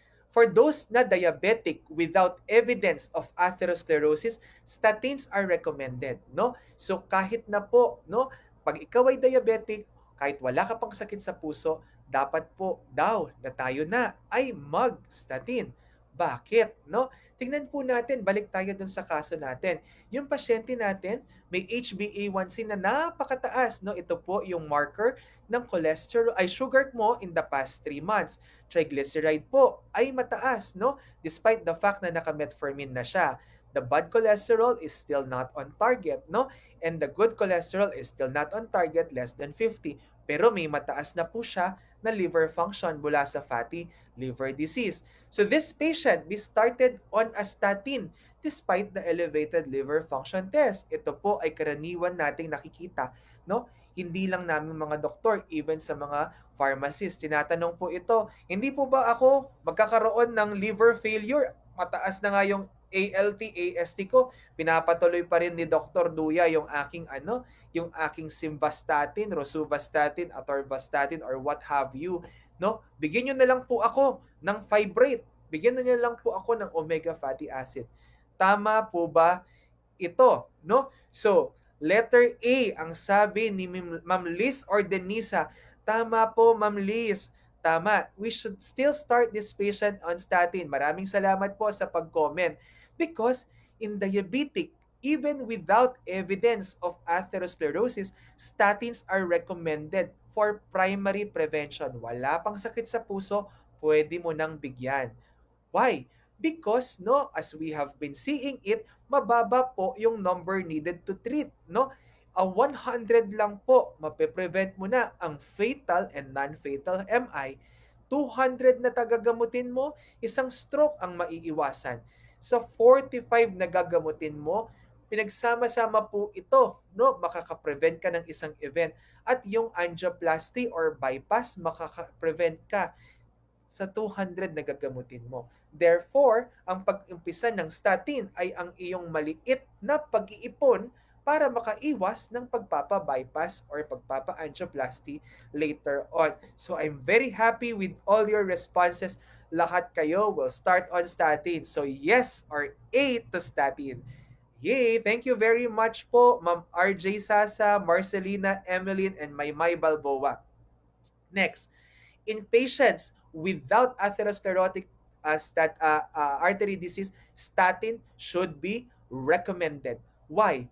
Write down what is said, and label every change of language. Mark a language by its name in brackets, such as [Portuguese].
[English] For those na diabetic without evidence of atherosclerosis, statins are recommended, no? [Filipino] So kahit na po, no, pag ikaw ay diabetic, kahit wala ka pang sakit sa puso, dapat po daw na tayo na ay mag-statin. Bakit, no? Tingnan po natin, balik tayo dun sa kaso natin. Yung pasyente natin, may HbA1c na napakataas, no? Ito po yung marker ng cholesterol ay sugar mo [English] in the past 3 months. [Filipino] Triglyceride po ay mataas, no? [English] Despite the fact [Filipino] na naka-metformin na siya. [English] The bad cholesterol is still not on target, no? And the good cholesterol is still not on target, less than 50. [Filipino] Pero may mataas na po siya na liver function mula sa fatty liver disease. [English] So this patient, we started on a statin despite the elevated liver function test. [Filipino] Ito po ay karaniwan nating nakikita, no? Hindi lang namin mga doktor, even sa mga pharmacist, tinatanong po ito, hindi po ba ako magkakaroon ng liver failure? Mataas na nga yung ALT, AST ko, pinapatuloy pa rin ni Dr. Duya yung aking simvastatin, rosuvastatin, atorvastatin, [English] or what have you, [Filipino] no? Bigyan nyo na lang po ako ng fibrate. Bigyan nyo na lang po ako ng omega fatty acid. Tama po ba ito, no? So, letter A ang sabi ni Ma'am Liz or Denisa. Tama po, Ma'am Liz. Tama. [English] We should still start this patient on statin. [Filipino] Maraming salamat po sa pag-comment. [English] Because in diabetic, even without evidence of atherosclerosis, statins are recommended for primary prevention. [Filipino] Wala pang sakit sa puso, pwede mo nang bigyan. [English] Why? Because, no, as we have been seeing it, [Filipino] mababa po yung [English] number needed to treat, no? [Filipino] A 100 lang po, mape-prevent mo na ang fatal and non-fatal MI. 200 na tagagamutin mo, isang stroke ang maiiwasan. Sa 45 na gagamutin mo, pinagsama-sama po ito, no? Makaka-prevent ka ng isang event. At yung angioplasty or bypass, makaka-prevent ka sa 200 na gagamutin mo. Therefore, ang pag-umpisa ng statin ay ang iyong maliit na pag-iipon para makaiwas ng pagpapa-bypass or pagpapa-angioplasty later on. [English] So I'm very happy with all your responses. [Filipino] Lahat kayo [English] will start on statin. So yes or A to statin. Yay! Thank you very much po, Ma'am RJ Sasa, Marcelina, Emeline, and Maymay Balboa. Next, in patients without atherosclerotic artery disease, statin should be recommended. Why?